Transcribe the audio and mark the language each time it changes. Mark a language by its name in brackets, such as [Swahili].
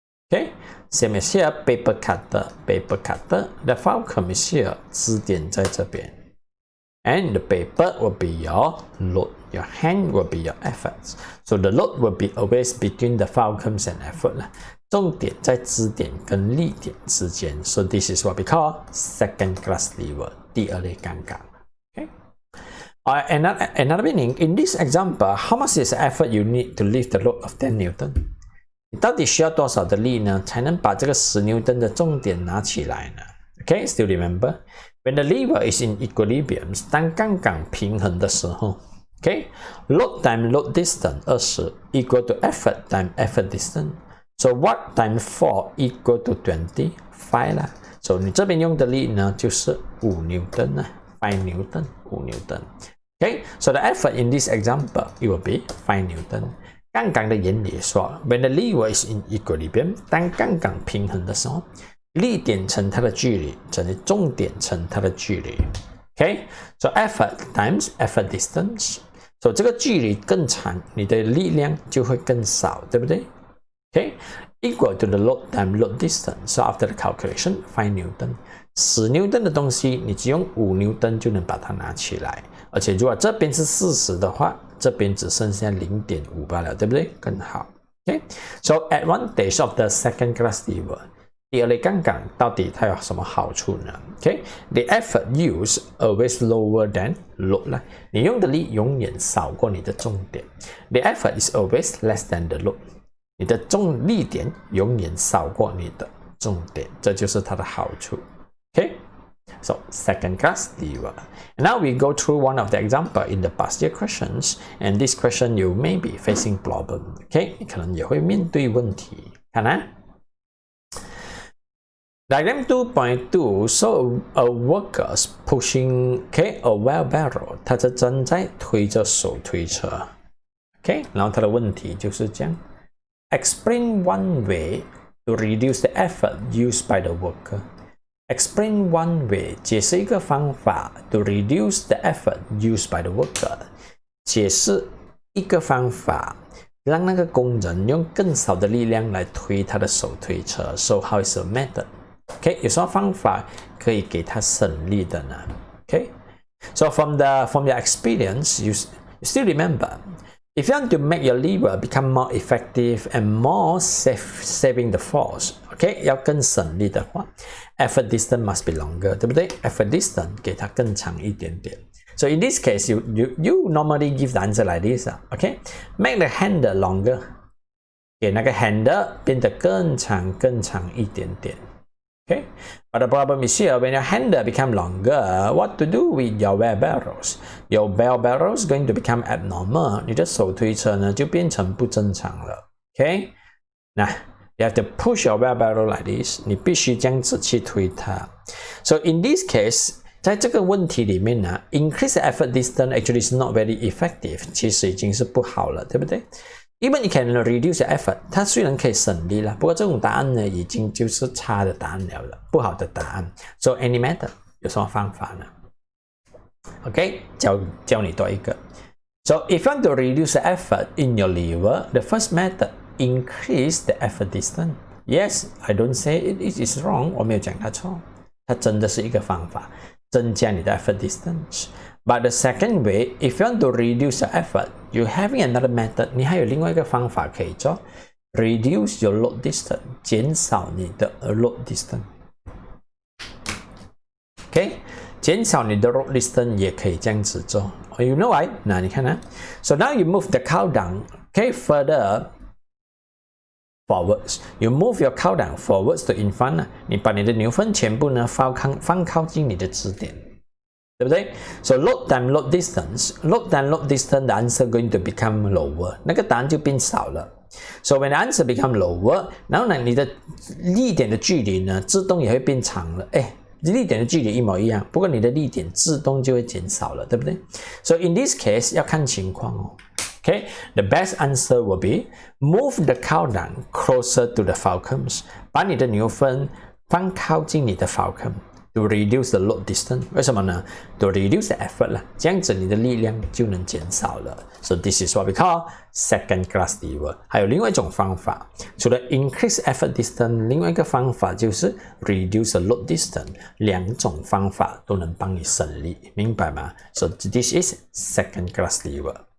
[English] Okay, same as here, paper cutter, the Fulcrum is here, [Chinese] 支点在这边。 [English] And the paper will be your load, your hand will be your efforts. So the load will be always between the Fulcrums and effort. [Chinese] 重点在支点跟力点之间。 [English] So this is what we call second class lever, [Chinese] 第二类杠杆。 [English] Okay? Another meaning, in this example, how much is the effort you need to lift the load of 10 Newton? [Chinese] 你到底需要多少的力呢，才能把这个10牛顿的重点拿起来呢 [English] ？Okay, still remember when the lever is in equilibrium， [Chinese] 当杠杆平衡的时候 [English] ，Okay, load time load distance 20 equal to effort time effort distance. So what time 4 equal to 25啦 ？So [Chinese] 你这边用的力呢，就是5牛顿呢， [English] 5 Newton 5牛顿。 Okay, so the effort in this example it will be 5 Newton。 [Chinese] 杠杆的原理说 ， [English] when the lever is in equilibrium， [Chinese] 当杠杆平衡的时候，力点乘它的距离等于重点乘它的距离。 [English] Okay， so effort times effort distance， so [Chinese] 这个距离更长，你的力量就会更少，对不对 [English] ？Okay，equal to the load time load distance。 So after the calculation, 5 Newton， [Chinese] 10牛顿的东西，你只用5牛顿就能把它拿起来。而且如果这边是40的话，这边只剩下 0.5 罢了，对不对？更好。 [English] Okay, so advantage of the second class lever， [Chinese] 第二类杠杆到底它有什么好处呢 [English] ？Okay, the effort used always lower than load 啦， [Chinese] 你用的力永远少过你的重点。 [English] The effort is always less than the load， [Chinese] 你的重力点永远少过你的重点，这就是它的好处。 [English] Okay。So second class lever. And now we go through one of the example in the past year questions. And this question you may be facing problem. [Chinese] Okay, 你可能也会面对问题。看啊 [English] Diagram 2.2 show a workers pushing a wheelbarrow. [Chinese] 他是正在推着手推车。 Okay, 然后他的问题就是这样。 [English] Explain one way to reduce the effort used by the worker.Explain one way， [Chinese] 解释一个方法 [English] to reduce the effort used by the worker。 [Chinese] 解释一个方法，让那个工人用更少的力量来推他的手推车。 [English] So how is a method? OK， [Chinese] 有什么方法可以给他省力的呢 [English] ？OK，so from your experience, you still remember, if you want to make your lever become more effective and more saving the force, OK， [Chinese] 要更省力的话 [English] ，effort distance must be longer， [Chinese] 对不对 [English] ？effort distance [Chinese] 给它更长一点点。 [English] So in this case, you normally give the answer like this, OK？ Make the handle longer， [Chinese] 给那个 handle 变得更长一点点。 [English] Okay, but the problem is here when your handle become longer, what to do with your wheel barrels? Your wheel barrels going to become abnormal. [Chinese] 你的手推车呢就变成不正常了。 [English] Okay, 那 you have to push your wheel barrel like this. [Chinese] 你必须这样子去推它。 [English] So in this case， [Chinese] 在这个问题里面呢 [English] ，increase effort distance actually is not very effective. [Chinese] 其实已经是不好了，对不对？ [English] Even you can reduce the effort， [Chinese] 它虽然可以省力了，不过这种答案呢，已经就是差的答案了，不好的答案。 [English] So any method [Chinese] 有什么方法呢 ？OK， 教你多一个。 [English] So if you want to reduce the effort in your lever, the first method increase the effort distance. Yes, I don't say it is wrong， [Chinese] 我没有讲它错，它真的是一个方法，增加你的 effort distance。 [English] But the second way, if you want to reduce the effort, you having another method. [Chinese] 你还有另外一个方法可以做 ， [English] reduce your load distance， [Chinese] 减少你的 load distance。OK， 减少你的 load distance 也可以这样子做。 [English] You know why？ [Chinese] 那你看啊 [English] ，So now you move the cow down, OK, further forwards. You move your cow down forwards to in front. [Chinese] 你把你的牛粪全部呢放靠近你的支点。对不对 [English] ？So load time load distance, load time load distance, the answer going to become lower， [Chinese] 那个答案就变少了。 [English] So when the answer become lower， [Chinese] 然后呢，你的力点的距离呢，自动也会变长了。哎，力点的距离一模一样，不过你的力点自动就会减少了，对不对 ？ [English] So in this case [Chinese] 要看情况哦。 [English] Okay, the best answer will be move the cow down closer to the Fulcrums， [Chinese] 把你的牛粪放靠近你的 Fulcrum。 [English] To reduce the load distance， [Chinese] 为什么呢 [English] ？To reduce the effort 啦， [Chinese] 这样子你的力量就能减少了。 [English] So this is what we call second class lever。 [Chinese] 还有另外一种方法，除了 [English] increase effort distance， [Chinese] 另外一个方法就是 [English] reduce the load distance。 [Chinese] 两种方法都能帮你省力，明白吗 ？ [English] So this is second class lever。